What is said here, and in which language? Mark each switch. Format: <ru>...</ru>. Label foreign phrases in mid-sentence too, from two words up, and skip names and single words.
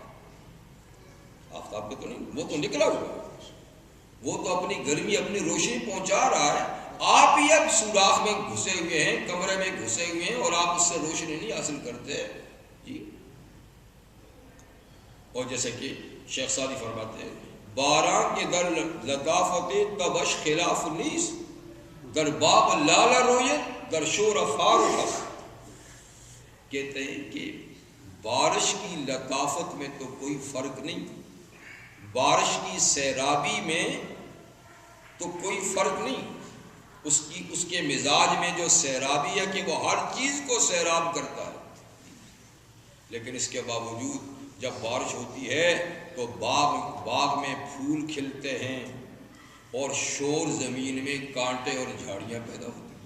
<ur>آفتاب کا تو نہیں، وہ تو نکلا ہوا ہے، وہ تو اپنی گرمی اپنی روشنی پہنچا رہا ہے، آپ ہی اب سوراخ میں گھسے ہوئے ہیں، کمرے میں گھسے ہوئے ہیں اور آپ اس سے روشنی نہیں حاصل کرتے جی۔ اور جیسے کہ شیخ سعدی فرماتے ہیں،</ur> <fa>باراں کے در لطافت تبش خلاف نیس، در باب لالا رویت در شور افار و حق۔</fa> <ur>کہتے ہیں کہ بارش کی لطافت میں تو کوئی فرق نہیں، بارش کی سیرابی میں تو کوئی فرق نہیں، اس کے مزاج میں جو سیرابی ہے کہ وہ ہر چیز کو سیراب کرتا ہے، لیکن اس کے باوجود جب بارش ہوتی ہے تو باغ میں پھول کھلتے ہیں اور شور زمین میں کانٹے اور جھاڑیاں پیدا ہوتی ہیں۔</ur>